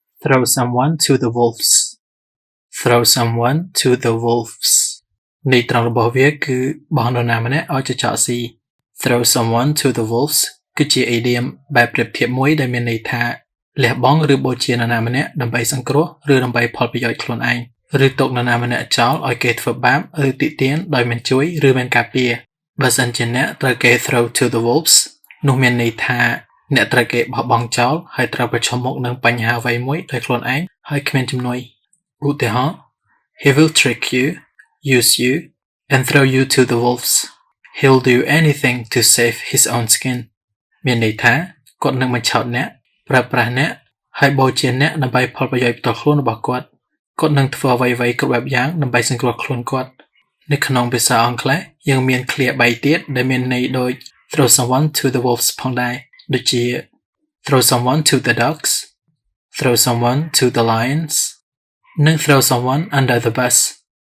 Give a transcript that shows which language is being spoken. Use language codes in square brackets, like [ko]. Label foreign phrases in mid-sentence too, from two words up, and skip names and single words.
[en] throw someone to the wolves throw someone to the wolves [km] នៃត្រង់របស់វាគឺបោះនរណាម្នាក់ឲ្យចចកស៊ី [en] throw someone to the wolves [km] គឺជា idiom បែបប្រៀ បធៀបមួយដែលមានន័យថាលះបង់ឬបូជានរណាម្នាក់ដើម្បីសង្គ្រោះឬដើម្បីផលប្រយោជន៍ខ្លួនឯងឬទុកនរណាម្នាក់ចោលឲ្យគេធ្វើបាបឬទាក់ទាញដោយមិនជួយឬមិនការពារបើសិនជាអ្នកត្រូវគេ [en] throw to the wolves [km] នោះមានន័យថាអ្នកត្រូវគេបោះបង់ចោលហើយត្រូវប្រឈមមុខនឹងបញ្ហាអ្វីមួយដោយខ្លួនឯងហើយគ្មានជំនួយឧទាហរណ៍ [en] He will trick you, use you, and throw you to the wolves. He'll do anything to save his own skin. [km] មានន័យថាគាត់នឹងបញ្ឆោតអ្នកប្រើប្រាស់អ្នកហើយបូជាអ្នកដើម្បីផលប្រយោជន៍ផ្ទាល់ខ្លួនរបស់គាត់គាត់នឹងធ្វើអ្វីៗគ្រប់បែបយ៉ាងដើម្បីសង្គ្រោះខ្លួនគាត់នៅក្នុងភាសាអង់គ្លេសយើងមានឃ្លា3ទៀតដែលមានន័យដូច [en] throw someone to the wolves [km] ផងដែរដូចជា [en] throw someone to the dogs, throw someone to the lions, [km] និង [en] throw someone under the bus